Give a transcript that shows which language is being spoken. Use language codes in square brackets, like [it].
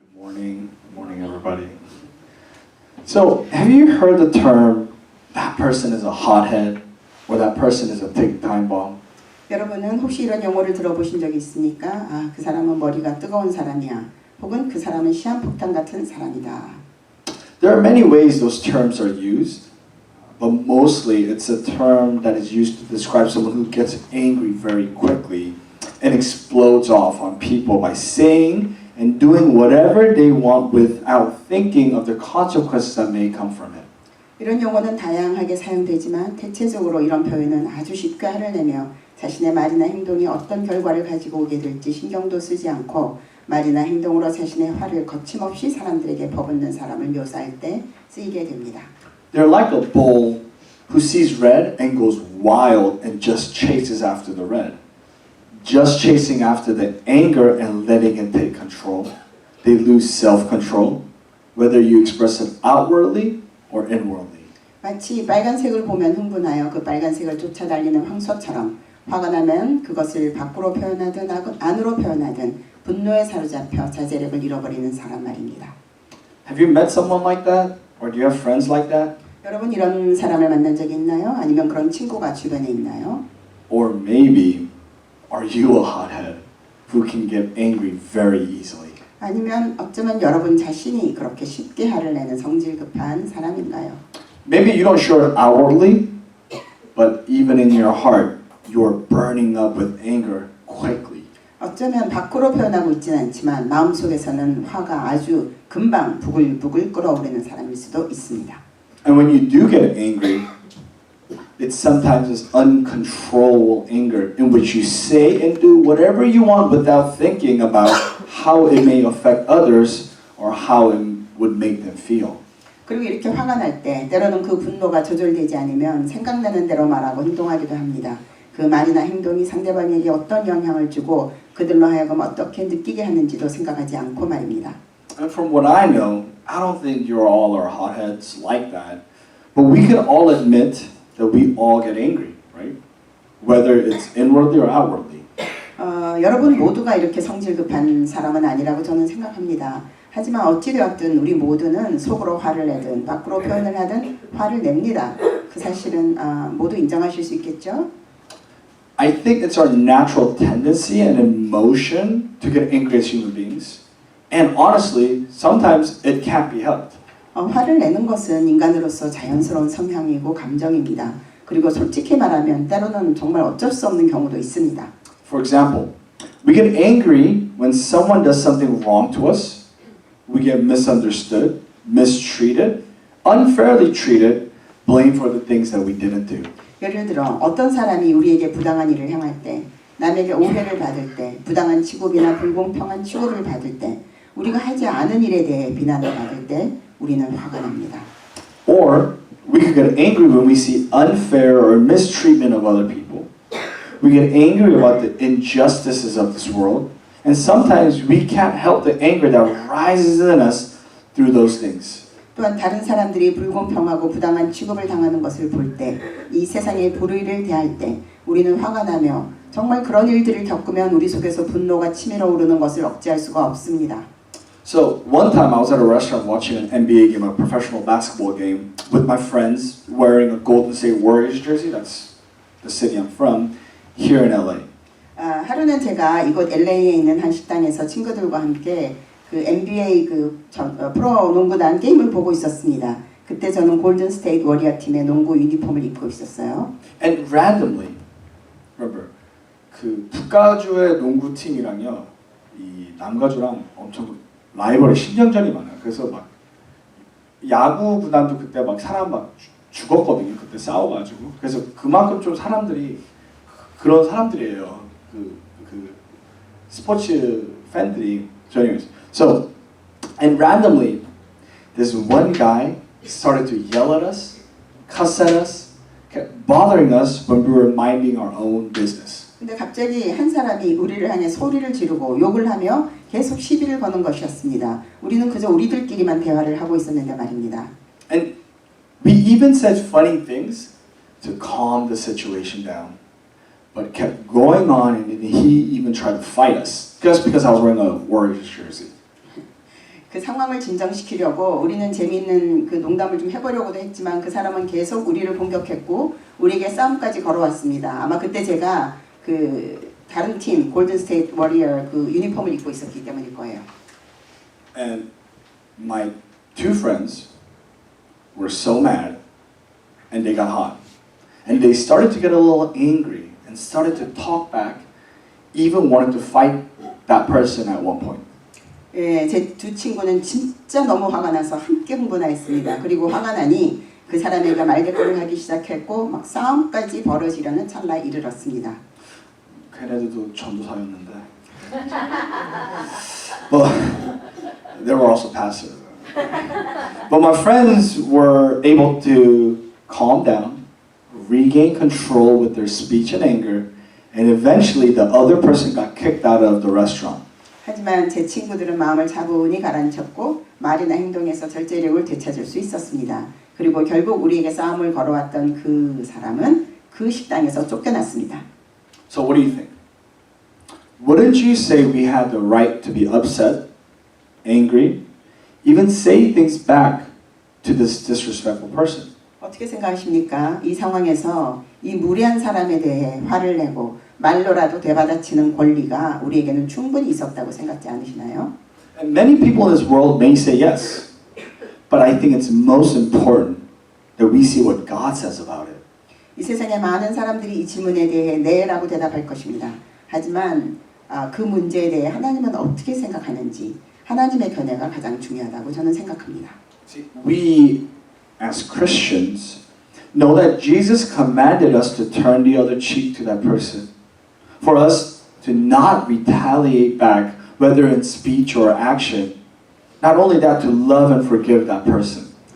[en] Morning, morning, everybody. So, have you heard the term "that person is a hothead" or "that person is a big time bomb"? [ko] 여러분은 혹시 이런 용어를 들어보신 적이 있습니까? 아, 그 사람은 머리가 뜨거운 사람이야. 혹은 그 사람은 시한폭탄 같은 사람이다. [en] There are many ways those terms are used, but mostly it's a term that is used to describe someone who gets angry very quickly and explodes off on people by saying and doing whatever they want without thinking of the consequences that may come from it. [ko] 이런 용어는 다양하게 사용되지만 대체적으로 이런 표현은 아주 쉽게 화를 내며 자신의 말이나 행동이 어떤 결과를 가지고 오게 될지 신경도 쓰지 않고 말이나 행동으로 자신의 화를 거침없이 사람들에게 퍼붓는 사람을 묘사할 때 쓰이게 됩니다. [en] They're like a bull who sees red and goes wild and just chases after the red. Just chasing after the anger and letting it take control. They lose self-control, whether you express it outwardly or inwardly. [ko] 마치 빨간색을 보면 흥분하여 그 빨간색을 쫓아달리는 황소처럼 화가 나면 그것을 밖으로 표현하든 안으로 표현하든 분노에 사로잡혀 자제력을 잃어버리는 사람 말입니다. [en] Have you met someone like that? Or do you have friends like that? [ko] 여러분 이런 사람을 만난 적이 있나요? 아니면 그런 친구가 주변에 있나요? [en] Or maybe are you a hothead who can get angry very easily? [ko] 아니면 어쩌면 여러분 자신이 그렇게 쉽게 화를 내는 성질 급한 사람인가요? [en] Maybe you don't show it outwardly, but even in your heart, you're burning up with anger quickly. [ko] 어쩌면 밖으로 표현하고 있지는 않지만 마음속에서는 화가 아주 금방 부글부글 끓어오르는 사람일 수도 있습니다. [en] And when you do get angry, it's sometimes this uncontrollable anger in which you say and do whatever you want without thinking about how it may affect others or how it would make them feel. [ko] 그리고 이렇게 화가 날 때 때로는 그 분노가 조절되지 않으면 생각나는 대로 말하고 행동하기도 합니다. 그 말이나 행동이 상대방에게 어떤 영향을 주고 그들로 하여금 어떻게 느끼게 하는지도 생각하지 않고 말입니다. [en] And from what I know, I don't think you all are hotheads like that. But we can all admit that we all get angry, right? Whether it's inwardly or outwardly. [ko] 여러분 모두가 이렇게 성질 급한 사람은 아니라고 저는 생각합니다. 하지만 어찌되었든 우리 모두는 속으로 화를 내든 밖으로 표현을 하든 화를 냅니다. 그 사실은 모두 인정하실 수 있겠죠? [en] I think it's our natural tendency and emotion to get angry as human beings. And honestly, sometimes it can't be helped. [ko] 화를 내는 것은 인간으로서 자연스러운 성향이고 감정입니다. 그리고 솔직히 말하면 때로는 정말 어쩔 수 없는 경우도 있습니다. [en] For example, we get angry when someone does something wrong to us. We get misunderstood, mistreated, unfairly treated, blamed for the things that we didn't do. [ko] 예를 들어 어떤 사람이 우리에게 부당한 일을 행할 때, 남에게 오해를 받을 때, 부당한 취급이나 불공평한 취급을 받을 때, 우리가 하지 않은 일에 대해 비난을 받을 때 우리는 화가 납니다. [en] Or we could get angry when we see unfair or mistreatment of other people. We get angry about the injustices of this world, and sometimes we can't help the anger that rises in us through those things. [ko] 또한 다른 사람들이 불공평하고 부당한 취급을 당하는 것을 볼 때, 이 세상의 불의를 대할 때 우리는 화가 나며 정말 그런 일들을 겪으면 우리 속에서 분노가 치밀어 오르는 것을 억제할 수가 없습니다. [en] So one time I was at a restaurant watching an NBA game, a professional basketball game, with my friends wearing a Golden State Warriors jersey. That's the city I'm from, here in LA. [ko] 하루는 제가 이곳 LA에 있는 한 식당에서 친구들과 함께 그 NBA 프로 농구단 게임을 보고 있었습니다. 그때 저는 골든 스테이트 워리어 팀의 농구 유니폼을 입고 있었어요. [en] And randomly, remember, [ko] 그 북가주의 농구 팀이랑요, 이 남가주랑 엄청 라이벌의 신경전이 많아요. 그래서 막 야구 구단도 그때 막 사람 막 죽었거든요. 그때 싸워가지고. 그래서 그만큼 좀 사람들이 그런 사람들이에요. 그 스포츠 팬들이. [en] So anyways, so and randomly, this one guy started to yell at us, cuss at us, kept bothering us when we were minding our own business. [ko] 근데 갑자기 한 사람이 우리를 향해 소리를 지르고 욕을 하며 계속 시비를 거는 것이었습니다. 우리는 그저 우리들끼리만 대화를 하고 있었는데 말입니다. [en] And we even said funny things to calm the situation down, but kept going on, and he even tried to fight us just because I was wearing a Warriors jersey. [ko] 그 상황을 진정시키려고 우리는 재미있는 그 농담을 좀 해보려고도 했지만 그 사람은 계속 우리를 공격했고 우리에게 싸움까지 걸어왔습니다. 아마 그때 제가 그 다른 팀 골든 스테이트 워리어 그 유니폼을 입고 있었기 때문일 거예요. [en] And my two friends were so mad and they got hot. And they started to get a little angry and started to talk back, even wanted to fight that person at one point. [ko] 예, 제 두 친구는 진짜 너무 화가 나서 함께 흥분했습니다. 그리고 화가 나니 그 사람에게 말대꾸를 하기 시작했고 막 싸움까지 벌어지려는 찰나에 이르렀습니다. 걔네들도 전도사였는데. [en] But they were also passive. But my friends were able to calm down, regain control with their speech and anger, and eventually the other person got kicked out of the restaurant. [ko] 하지만 제 친구들은 마음을 차분히 가라앉혔고 말이나 행동에서 절제력을 되찾을 수 있었습니다. 그리고 결국 우리에게 싸움을 걸어왔던 그 사람은 그 식당에서 쫓겨났습니다. [en] So what do you think? Wouldn't you say we had the right to be upset, angry, even say things back to this disrespectful person? [ko] 어떻게 생각하십니까? 이 상황에서 이 무례한 사람에 대해 화를 내고 말로라도 되받아치는 권리가 우리에게는 충분히 있었다고 생각지 않으시나요? [en] And many people in this world may say yes, but I think it's most important that we see what God says about it. [ko] 이 세상에 많은 사람들이 이 질문에 대해 네라고 대답할 것입니다. 하지만 그 문제에 대해 하나님은 어떻게 생각하는지 하나님의 견해가 가장 중요하다고 저는 생각합니다. [en] See, we as Christians know that Jesus commanded us to turn the other cheek to that person, for us to not retaliate back, whether in speech or action. Not only that, to love and forgive that person.